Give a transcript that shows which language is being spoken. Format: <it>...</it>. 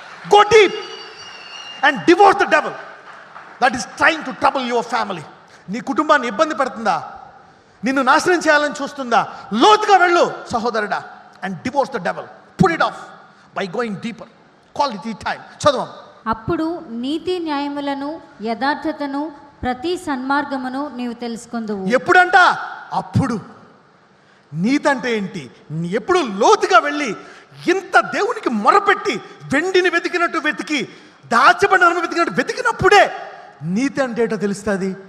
<en>Go deep and divorce the devil that is trying to trouble your family.</en> <te>నీ కుటుంబాన్ని ఇబ్బంది పెడుతుందా, నిన్ను నాశనం చేయాలని చూస్తుందా? లోతుగా వెళ్ళు సహోదరుడా.</te> <en>and divorce the devil. Put it off by going deeper. Quality time.</en> <te>చదవం. అప్పుడు నీతి న్యాయములను యథార్థతను ప్రతి సన్మార్గమును నీవు తెలుసుకుందువు. ఎప్పుడంట? అప్పుడు. నీతి అంటే ఏంటి? ఎప్పుడు లోతుగా వెళ్ళి ఇంత దేవునికి మొరపెట్టి వెండిని వెతికినట్టు వెతికి, దాచబడిన వెతికినట్టు వెతికినప్పుడే నీతి అంటే ఏంటో తెలుస్తుంది.</te>